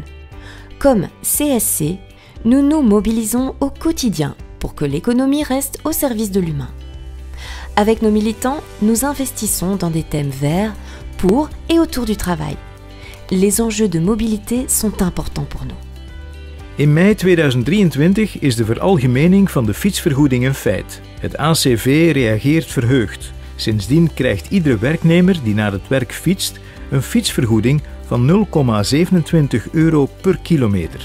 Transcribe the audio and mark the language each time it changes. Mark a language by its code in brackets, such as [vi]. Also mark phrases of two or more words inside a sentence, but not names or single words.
[fr] Comme CSC, nous nous mobilisons au quotidien pour que l'économie reste au service de l'humain. Avec nos militants, nous investissons dans des thèmes verts pour et autour du travail. Les enjeux de mobilité sont importants pour nous. [nl] In mei 2023 is de veralgemening van de fietsvergoeding een feit. Het ACV reageert verheugd. Sindsdien krijgt iedere werknemer die naar het werk fietst een fietsvergoeding van €0,27 per kilometer.